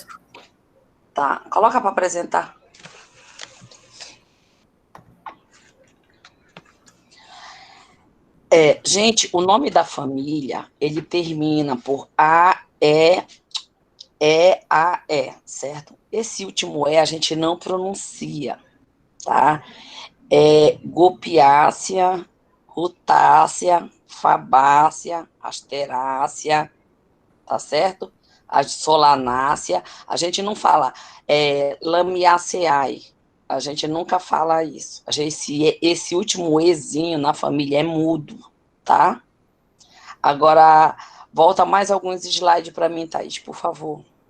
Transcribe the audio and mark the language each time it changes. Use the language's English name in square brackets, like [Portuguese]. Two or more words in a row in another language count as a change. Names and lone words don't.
[Portuguese] Tá, coloca para apresentar. Gente, o nome da família, ele termina por A, E, A, E, certo? Esse último E a gente não pronuncia, tá? Gopiácea, rutácea, fabácea, asterácea, tá certo? A solanácea, a gente não fala lamiaceae, a gente nunca fala isso. Esse último ezinho na família é mudo, tá? Agora, volta mais alguns slides para mim, Thaís, por favor.